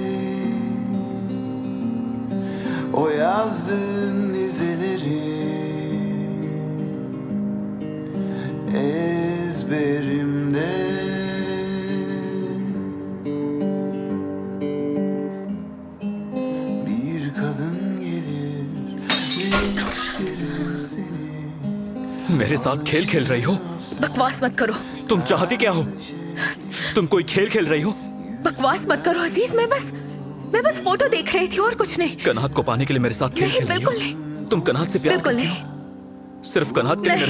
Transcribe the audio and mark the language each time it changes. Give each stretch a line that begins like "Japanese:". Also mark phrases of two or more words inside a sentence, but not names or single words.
Turkish: O yazdığın dizeleri ezberimde. Bir kadın gelir değiştirir seni.
Hindi: मेरे साथ खेल खेल रही हो? बकवास मत करो। तुम चाहती क्या हो? तुम कोई खेल खेल रही हो? बकवास मत करो अजीज। मैं बस फोटो देख रही थी और कुछ नहीं। कनात को पाने के लिए मेरे साथ खेल नहीं, खेल रही हो? बिल्कुल नहीं। तुम कनात से प्यार बिल्कुल करती नहीं। हो? सिर्फ कनात के लिए नहीं।